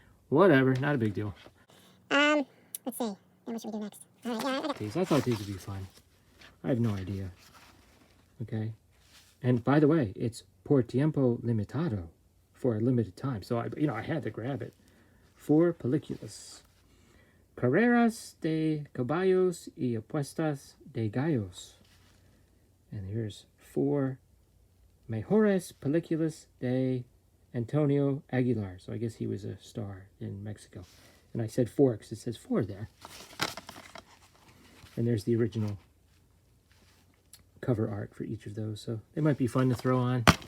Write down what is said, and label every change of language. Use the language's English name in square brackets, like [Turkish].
[English] Whatever, not a big deal. Let's see. Now what should we do next? All right, yeah. I thought these would be fun. I have no idea. Okay? And by the way, it's [Spanish] por tiempo limitado, [English] for a limited time. So, I had to grab it. [Spanish] 4 películas. Carreras de caballos y apuestas de gallos. [English] And here's 4 [Spanish] mejores películas de Antonio Aguilar. [English] So I guess he was a star in Mexico. And I said 4 because it says 4 there. And there's the original cover art for each of those. So they might be fun to throw on.